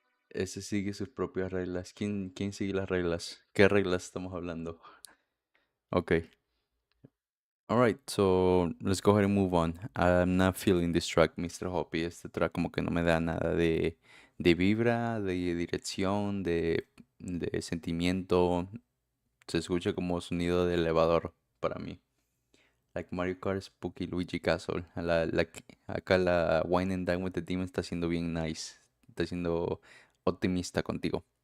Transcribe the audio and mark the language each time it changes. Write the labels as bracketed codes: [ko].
[es] Ese sigue sus propias reglas. ¿Quién sigue las reglas? ¿Qué reglas estamos hablando? [en] Okay. All right, so let's go ahead and move on. I'm not feeling this track, Mr. Hoppy. [es] Este track como que no me da nada de vibra, de dirección, de sentimiento. Se escucha como sonido de elevador para mí. Like Mario Kart, Spooky, Luigi Castle. Acá la Wine and Dine with the Demon está siendo bien nice. Está siendo optimista contigo.